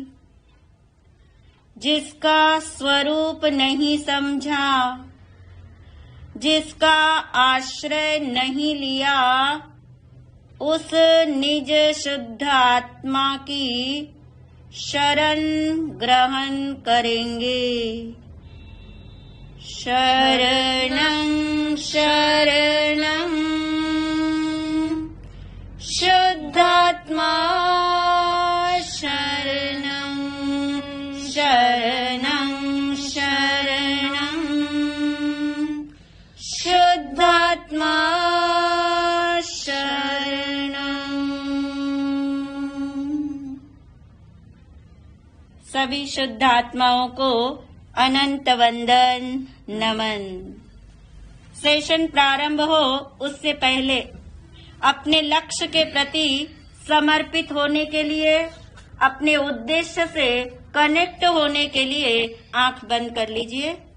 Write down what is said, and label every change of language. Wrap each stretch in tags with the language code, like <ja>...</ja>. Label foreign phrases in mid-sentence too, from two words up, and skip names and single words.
<hi>जिसका स्वरूप नहीं समझा जिसका आश्रय नहीं लिया उस निज शुद्ध आत्मा की शरण ग्रहण करेंगे।</hi> <sa>शरणं शरणं शुद्धात्मा शरणं शरणं शरणं शुद्धात्मा शरणं।</sa> <hi>सभी शुद्ध आत्माओं को अनंत वंदन नमन। सेशन प्रारंभ हो उससे पहले अपने लक्ष्य के प्रति समर्पित होने के लिए अपने उद्देश्य से कनेक्ट होने के लिए आंख बंद कर लीजिए।</hi>